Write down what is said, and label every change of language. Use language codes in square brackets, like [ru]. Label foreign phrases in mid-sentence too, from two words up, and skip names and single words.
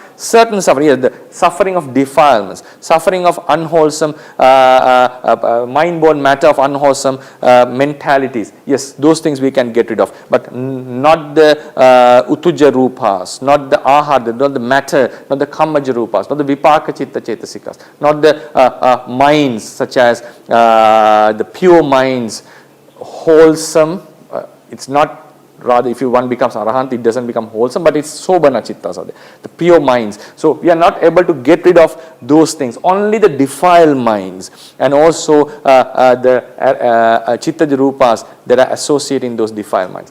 [en] Certain suffering, yes, the suffering of defilements, suffering of unwholesome, mind-born matter of unwholesome mentalities. Yes, those things we can get rid of, but not the [pi] utuja rupas, [en] not the ahada, not the matter, not the [pi] kammaja rupas, [en] not the [pi] vipaka chitta chetasikas, [en] not the minds such as the pure minds, wholesome. It's not, rather, if one becomes arahant, it doesn't become wholesome, but it's [pi] sobana chittas [en] are there, the pure minds. So we are not able to get rid of those things. Only the defiled minds and also the [pi] chittaja rupas [en] that are associated in those defiled minds.